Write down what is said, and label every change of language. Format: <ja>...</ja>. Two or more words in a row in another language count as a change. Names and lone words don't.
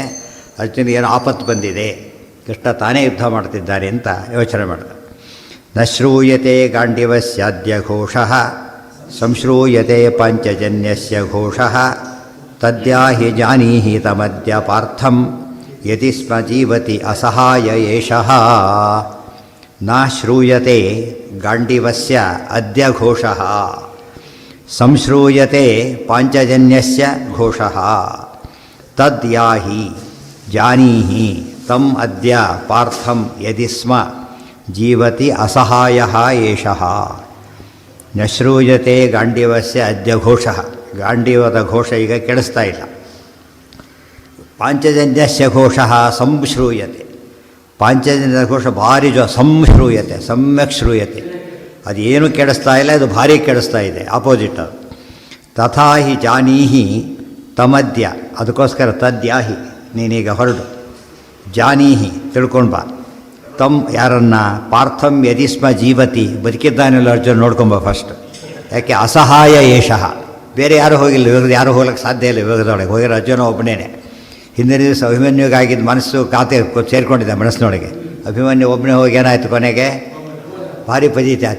<kn>ಅರ್ಜುನಿಗೆ ಏನೋ ಆಪತ್ತು ಬಂದಿದೆ, ಕೃಷ್ಣ ತಾನೇ ಯುದ್ಧ ಮಾಡ್ತಿದ್ದಾರೆ ಅಂತ ಯೋಚನೆ ಮಾಡಿದ.</kn> <sa>ನ ಶ್ರೂಯತೆ ಗಾಂಡೀವಸ್ಯಾದ್ಯ ಘೋಷಃ ಸಂಶ್ರೂಯತೆ ಪಾಂಚಜನ್ಯಸ್ಯ ಘೋಷಃ ತದ್ಯಾಹಿ ಜಾನೀಹಿ ತಮದ್ಯ ಪಾರ್ಥಂ ಯದಿ ಸ್ಮ ಜೀವತಿ ಅಸಹಾಯ ಏಷಃ. ನ ಶ್ರೂಯತೆ ಗಾಂಡೀವಸ್ಯ ಅದ್ಯ ಘೋಷಃ ಸಂಶ್ರೂಯತೆ ಪಾಂಚಜನ್ಯಸ್ಯ ಘೋಷಃ ತದ್ಯಾಹಿ ಜಾನೀಹಿ ತಂ ಅದ್ಯ ಪಾರ್ಥಂ ಯದಿ ಸ್ಮ ಜೀವತಿ ಅಸಹಾಯಃ ಏಷಃ. ನ ಶ್ರೂಯತೆ ಗಾಂಡೀವಸ್ಯ ಅದ್ಯ ಘೋಷಃ.</sa> <kn>ಗಾಂಡೀವದ ಘೋಷ ಈಗ ಕೇಳಿಸ್ತಾ ಇಲ್ಲ.</kn> <sa>ಪಾಂಚಜನ್ಯಸ್ಯ ಘೋಷಃ ಸಂಶ್ರೂಯತೆ.</sa> <kn>ಪಾಂಚಜನ್ಯದ ಘೋಷ ಭಾರಿ</kn> <sa>ಸಂಶ್ರೂಯತೆ, ಸಮ್ಯಕ್ ಶ್ರೂಯತೆ.</sa> <kn>ಅದೇನು ಕೇಳಿಸ್ತಾ ಇಲ್ಲ, ಇದು ಭಾರಿ ಕೇಳಿಸ್ತಾ ಇದೆ, ಆಪೋಸಿಟ್ ಅದು.</kn> <sa>ತಥಾ ಹಿ ಜಾನೀಹಿ ತಮದ್ಯ.</sa> <kn>ಅದಕ್ಕೋಸ್ಕರ ತದ್ಯಾಹಿ, ನೀನೀಗ ಹೊರಡು. ಜಾನೀಹಿ ತಿಳ್ಕೊಂಡು ಬಾ.</kn> <sa>ತಮ್ ಯಾರನ್ನ? ಪಾರ್ಥಂ ಯದಿ ಸ್ಮ ಜೀವತಿ.</sa> <kn>ಬದುಕಿದ್ದಾನೆಲ್ಲ ಅರ್ಜುನ ನೋಡ್ಕೊಂಬ ಫಸ್ಟ್. ಯಾಕೆ?</kn> <sa>ಅಸಹಾಯ ಏಷಃ.</sa> <kn>ಬೇರೆ ಯಾರೂ ಹೋಗಿಲ್ಲ, ಇವಾಗ ಯಾರೂ ಹೋಗ್ಲಿಕ್ಕೆ ಸಾಧ್ಯ ಇಲ್ಲ. ಇವಾಗದೊಳಗೆ ಹೋಗಿರೋ ಅರ್ಜುನ ಒಬ್ಬನೇ. ಹಿಂದಿನ ದಿವಸ ಅಭಿಮನ್ಯುಗಾಗಿದ್ದ ಮನಸ್ಸು ಖಾತೆ ಸೇರಿಕೊಂಡಿದ್ದ ಮನಸ್ಸಿನೊಳಗೆ. ಅಭಿಮನ್ಯು ಒಬ್ಬನೇ ಹೋಗಿ ಏನಾಯಿತು ಕೊನೆಗೆ? ಭಾರಿ ಫಜೀತಿ ಆಯ್ತು.</kn>